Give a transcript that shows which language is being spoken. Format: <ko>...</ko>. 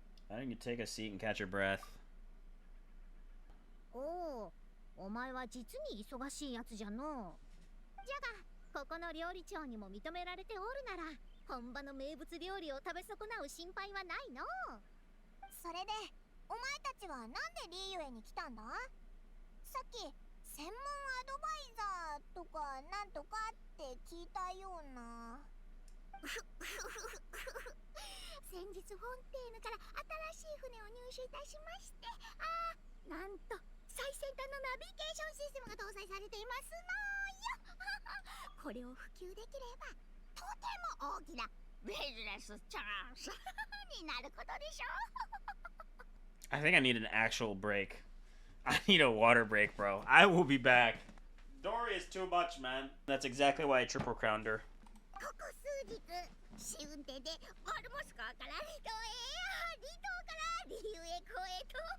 <en>I think you take a seat and catch your breath.</en> <ja>おお、お前は実に忙しいやつじゃの。じゃが、ここの料理長にも認められておるなら、本場の名物料理を食べ損なう心配はないの。それで、お前たちはなんでリーユエに来たんだ？さっき、専門アドバイザーとかなんとかって聞いたような。先日フォンテーヌから新しい船を入手いたしまして、なんと最先端のナビゲーションシステムが搭載されていますのよ。これを普及できればとても大きなビジネスチャンスになることでしょう。</ja> <en>I think I need an actual break. I need a water break, bro. I will be back. Dory is too much, man. That's exactly why I triple crowned her.</en> <ja>ここ数日、試運転でオルモス港から離島へ、離島からリーユエ港へと。</ja>